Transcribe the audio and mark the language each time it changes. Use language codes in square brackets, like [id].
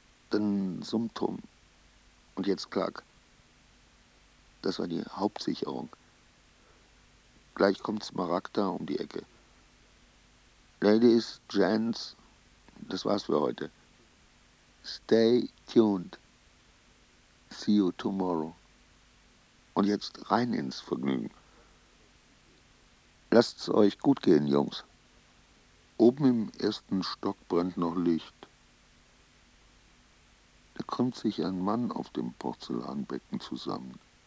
[de] Dann Summtum. Und jetzt Klack. Das war die Hauptsicherung. Gleich kommt Smaragda um die Ecke. [en] Ladies, Gents, [de] das war's für heute. [en] Stay tuned. See you tomorrow. [de] Und jetzt rein ins Vergnügen. Lasst's euch gut gehen, Jungs. Oben im ersten Stock brennt noch Licht. Da krümmt sich ein Mann auf dem Porzellanbecken zusammen.